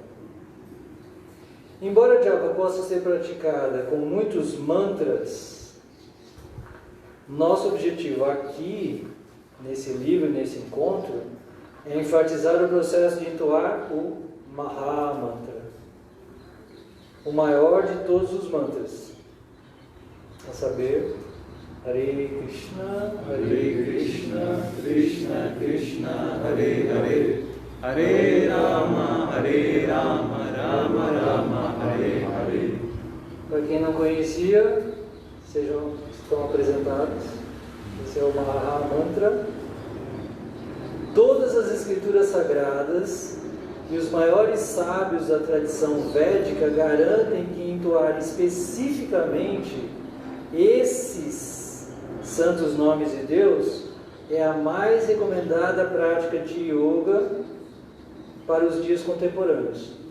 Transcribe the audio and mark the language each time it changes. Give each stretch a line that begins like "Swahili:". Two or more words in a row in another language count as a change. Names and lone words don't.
Portuguese: Embora a japa possa ser praticada com muitos mantras, nosso objetivo aqui, nesse livro, nesse encontro, é enfatizar o processo de entoar o Mahamantra, o maior de todos os mantras, a saber,
Sanskrit: हरे कृष्ण कृष्ण कृष्ण हरे हरे हरे राम राम राम हरे हरे.
Portuguese: Para quem não conhecia, estão apresentados. Esse é o Mahamantra. Todas as escrituras sagradas e os maiores sábios da tradição védica garantem que entoar especificamente esses santos nomes de Deus é a mais recomendada prática de yoga para os dias contemporâneos.